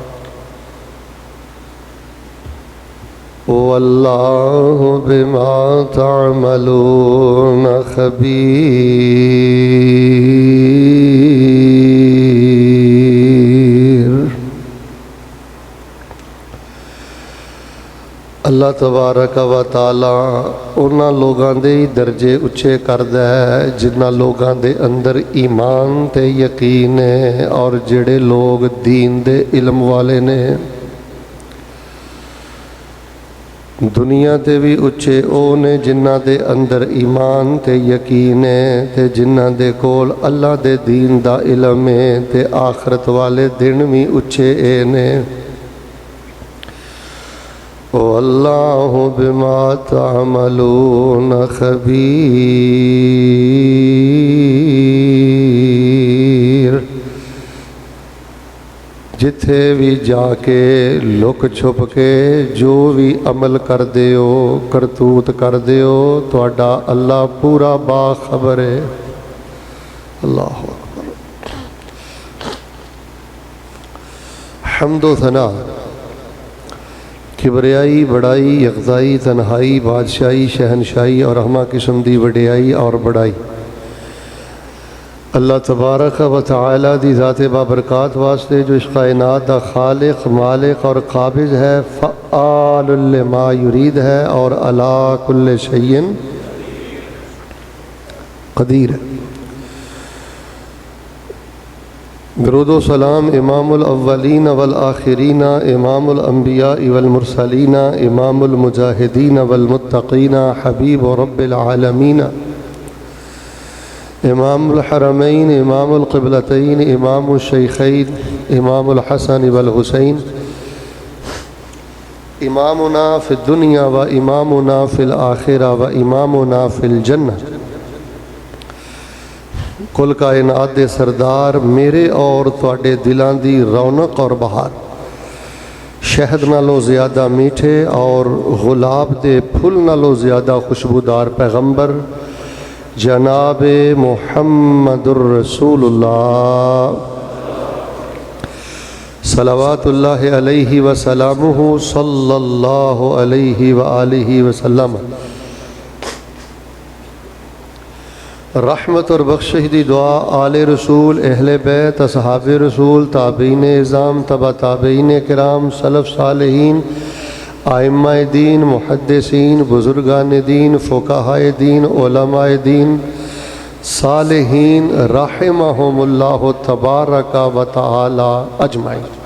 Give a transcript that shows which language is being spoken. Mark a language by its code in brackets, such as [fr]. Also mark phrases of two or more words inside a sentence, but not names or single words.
[ar] والله بما تعملون خبير. الله تبارك وتعالى [pa] انہاں لوگوں کے ہی درجے اچے کردا ہے جنہاں لوگوں کے اندر ایمان تے یقین ہے اور جہڑے لوگ دین دے علم والے نے. دنیا تے بھی اچے او نے جنہاں دے اندر ایمان تے یقین ہے تے جنہاں دے کول اللہ دے دین دا علم ہے تے آخرت والے دن بھی اچے اے نے. [ar] او الله بما تعملون خبير. [pa] جتھے بھی جا کے لک چھپ کے جو بھی عمل کر ہو، کرتوت کر ہو، تہاڈا اللہ پورا باخبر ہے. [ar] الله أكبر. [pa] حمد و ثنا، کبریائی، بڑائی، یکزائی، تنہائی، بادشاہی، شہنشاہی اور ہمہ قسم دی وڈیائی اور بڑائی [ar] الله تبارك وتعالى [pa] دی ذات بابرکات واسطے جو اس کائنات دا خالق، مالک اور قابض ہے, [ar] فعال لما يريد [pa] ہے اور [ar] على كل شيء قدير [pa] ہے. درود و سلام [ar] إمام الأولين والآخرين، إمام الأنبياء والمرسلين، إمام المجاهدين والمتقين، حبيب رب العالمين, إمام الحرمين، إمام القبلتين، إمام الشيخين، إمام الحسن والحسين، إمامنا في الدنيا وإمامنا في الآخرة وإمامنا في الجنة. [pa] کل کائنات دے سردار، میرے اور تہاڈے دلاں دی رونق اور بہار، شہد نالوں زیادہ مٹھے اور گلاب دے پھل نالوں زیادہ خوشبودار پیغمبر جناب [ar] محمد رسول الله صلى الله عليه وسلمه صلى الله عليه وآله وسلم [pa] رحمت اور بخشش دی دعا آل رسول اہل بیت اصحاب رسول تابعین عظام تبع تابعین کرام سلف صالحین ائمہ دین محدثین بزرگان دین فقہائے دین علمائے دین صالحین [ar] رحمهم الله تبارك وتعالى أجمعين.